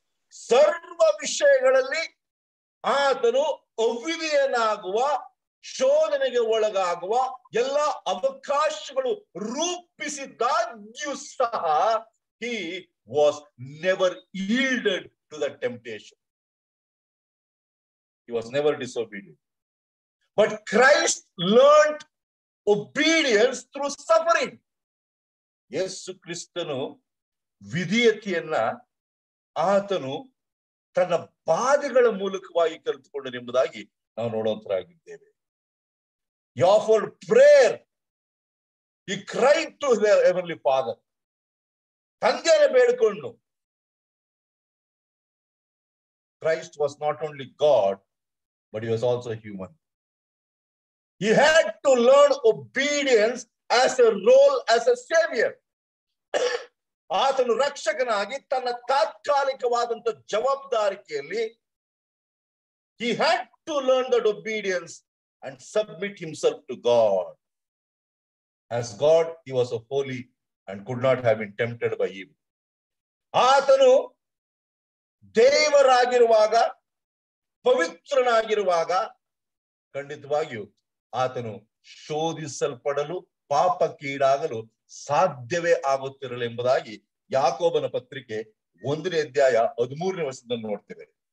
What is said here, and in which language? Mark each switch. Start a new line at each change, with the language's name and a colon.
Kannada: ಸರ್ವ ವಿಷಯಗಳಲ್ಲಿ ಆತನು ಅವಿಧಿಯನಾಗುವ, ಶೋಧನೆಗೆ ಒಳಗಾಗುವ ಎಲ್ಲ ಅವಕಾಶಗಳು ರೂಪಿಸಿದಾಗ್ಯೂ ಸಹ
English: he was never yielded to the temptation. He was never disobedient. But Christ learned obedience through suffering.
Kannada: ಯೇಸು ಕ್ರಿಸ್ತನು ವಿಧೇಯತೆಯನ್ನ ಆತನು ತನ್ನ ಬಾಧೆಗಳ ಮೂಲಕವಾಗಿ ಕಲಿತುಕೊಂಡನೆಂಬುದಾಗಿ ನಾವು ನೋಡುವಂತರಾಗಿದ್ದೇವೆ.
English: He offered prayer. He cried to the heavenly Father.
Kannada: ತಂದೆಯನ್ನು ಬೇಡಿಕೊಂಡು.
English: Christ was not only God, but he was also human. He had to learn obedience as a role as a savior.
Kannada: ಆತನು ರಕ್ಷಕನಾಗಿ ತನ್ನ ತಾತ್ಕಾಲಿಕವಾದಂತ ಜವಾಬ್ದಾರಿಕೆಯಲ್ಲಿ
English: he had to learn that obedience and submit himself to God. As God, he was a holy and could not have been tempted by evil.
Kannada: ಆತನು ದೇವರಾಗಿರುವಾಗ, ಪವಿತ್ರನಾಗಿರುವಾಗ ಖಂಡಿತವಾಗಿಯೂ ಆತನು ಶೋಧಿಸಲ್ಪಡಲು ಪಾಪಕ್ಕೀಡಾಗಲು ಸಾಧ್ಯವೇ ಆಗುತ್ತಿರಲಿಲ್ಲ ಎಂಬುದಾಗಿ ಯಾಕೋಬನ ಪತ್ರಿಕೆ 1ನೇ ಅಧ್ಯಾಯ 13ನೇ ವರ್ಷದಲ್ಲಿ ನೋಡ್ತೇವೆ.